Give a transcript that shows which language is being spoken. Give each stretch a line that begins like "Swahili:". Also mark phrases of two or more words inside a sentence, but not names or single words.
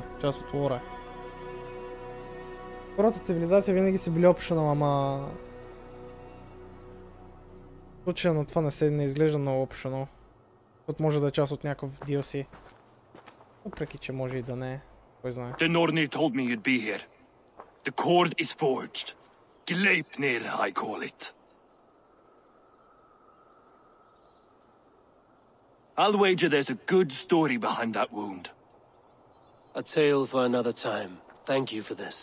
Bulgarian: Част от лора. Първата цивилизация винаги са били optional, ама... В случая на това не изглежда много optional. Защото може да е част от някакъв DLC. Въпреки, че може и да не е. Кой знае.
English: The Nornir told me you'd be here. The cord is forged. Gleipnir, I call it. I'll wager there's a good story behind that wound. A tale for another time. Thank you for this.